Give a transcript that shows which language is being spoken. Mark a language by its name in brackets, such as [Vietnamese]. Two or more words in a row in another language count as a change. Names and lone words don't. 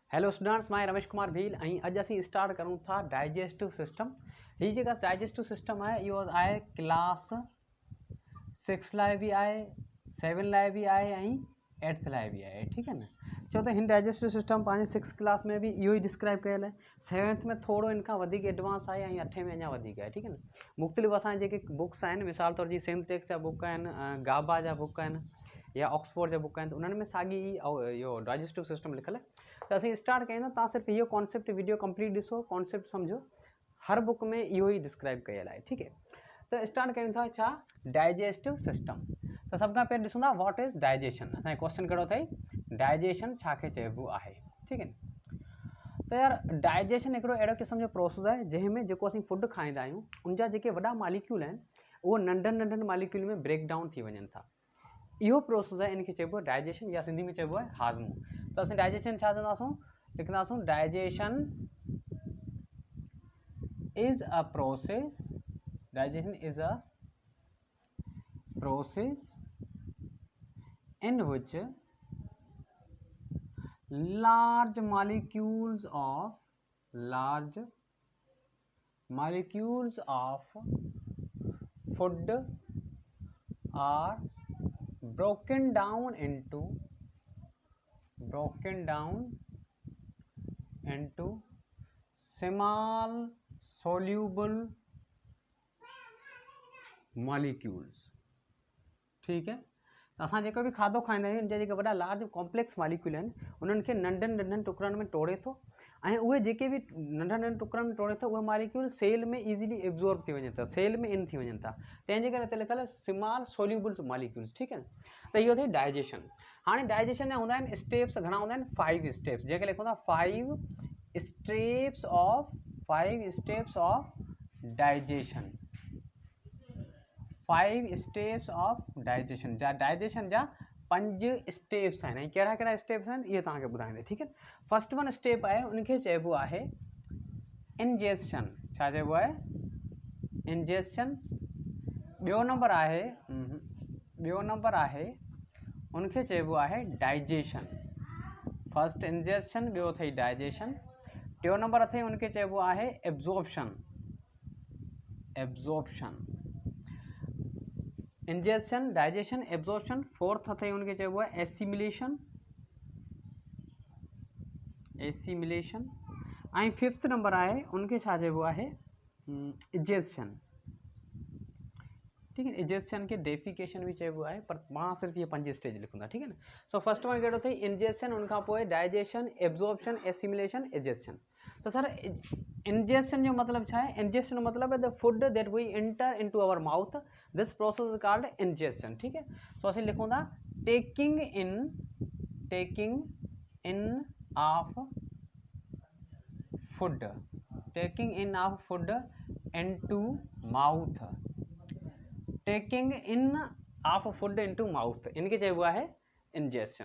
[English] Hello students, [Sindhi] मैं रमेश कुमार भील अज असीं स्टार्ट करूँ था [English] digestive system. [Sindhi] ही जेका [English] digestive system [Sindhi] है इहो आहे क्लास 6 लाइ भी आहे, 7 लाइ भी आहे ऐं 8th लाइ भी आहे। [Urdu] ٹھیک ہے نا. [Sindhi] चो तो हिन [English] digestive system [Sindhi] पंहिंजे 6 क्लास में भी इहो ही डिस्क्राइब कयल है, 7th में थोड़ो इनका वधीक एडवांस आहे ऐं 8 में अञा वधीक आहे। [Urdu] ٹھیک ہے نا. [Sindhi] मुख़्तलिफ़ असांजे जेके बुक्स आहिनि, मिसाल तौर जी सिंथेटिक्स जा बुक आहिनि, गाबा जा बुक आहिनि या ऑक्सफोर्ड जा बुक आहिनि, त उन्हनि में साॻी इहो [English] digestive system [Sindhi] लिखल है। तो असीं स्टार्ट कयूं तव्हां सिर्फ़ु इहो [English] concept video complete [Sindhi] ॾिसो, कॉन्सेप्ट सम्झो। हर बुक में इहो ही डिस्क्राइब कयल आहे। [Urdu] ٹھیک ہے. [Sindhi] तो स्टार्ट कयूं था छा [English] digestive system. [Sindhi] तो सब खां पहिरियों ॾिसूं था [English] what is digestion. [Sindhi] असांजो क्वेश्चन कहिड़ो अथई, डाइजेशन छा खे चइबो आहे। [Urdu] ٹھیک ہے. [Sindhi] तो यार डाइजेशन हिकिड़ो अहिड़ो क़िस्म जो प्रोसेस आहे जंहिंमें जेको असीं फूड खाईंदा आहियूं उनजा जेके वॾा मालिक्यूल आहिनि उहो नंढनि नंढनि मालिक्यूल में [English] break down [Sindhi] थी वञनि था। इहो प्रोसेस आहे, इनखे चइबो आहे डाइजेशन, या सिंधी में चइबो आहे हाज़मो। तो असीं डाइजेशन छा चवंदासूं, लिखंदासूं [English] digestion is a process, digestion is a process in which large molecules of food are broken down into small soluble molecules। [Urdu] ٹھیک ہے. [Sindhi] तो असां जेको भी खाधो खाईंदा आहियूं उनजा जेके वॾा [English] large complex molecule [Sindhi] आहिनि उन्हनि खे नंढनि नंढनि टुकड़नि में तोड़े थो ऐं उहे जेके भी नंढनि नंढनि टुकड़नि में तोड़े थो उहे मालिक्यूल सेल में [English] easily absorb [Sindhi] थी वञनि था, सेल में इन थी वञनि था। तंहिंजे करे हिते लिखियल आहे [English] small solubles molecules. [Urdu] ٹھیک ہے. [Sindhi] त इहो अथई डाइजेशन। हाणे डाइजेशन जा हूंदा आहिनि स्टेप्स, घणा हूंदा आहिनि 5 स्टेप्स, जेके लिखूं था [English] 5 steps of digestion. 5 steps of digestion. [Sindhi] डाइजेशन जा 5 स्टेप्स आहिनि ऐं कहिड़ा कहिड़ा स्टेप्स आहिनि इहे तव्हांखे ॿुधाईंदे। [Urdu] ٹھیک ہے. [English] first one step [Sindhi] आहे उनखे चइबो आहे इंजेस्शन। छा चइबो आहे, इंजेस्शन। ॿियो नंबर आहे उनखे चइबो आहे डाइजेशन। [English] first ingestion, [Sindhi] ॿियो अथई डाइजेशन। टियों नंबर अथई उनखे चइबो आहे एब्जॉर्प्शन। [English] ingestion, digestion, absorption. [Sindhi] फोर्थ अथई उनके चइबो आहे एसिमिलेशन। ऐं [English] fifth number [Sindhi] आहे उनके छा चइबो आहे इजेस्शन। [Urdu] ٹھیک ہے. [Sindhi] इजेस्शन के डेफिकेशन भी चइबो आहे, पर मां सिर्फ ये 5 स्टेज लिखूंगा। [Urdu] ٹھیک ہے نا. [English] so first one [Sindhi] कहिड़ो अथई इंजेस्शन, उनखां पोइ [English] digestion, absorption, assimilation, egestion. [Sindhi] तो सर इंजेस्शन जो मतलब छा है, [English] इंजेस्शन [Urdu] مطلب ہے [English] the food that we enter into our mouth, this process is called ingestion. [Urdu] ٹھیک ہے. [English] सो [Sindhi] असीं लिखूं था [English] taking in of food, taking in of food into mouth, taking in of food into mouth, [Sindhi] इनके चइबो आहे इंजेस्शन।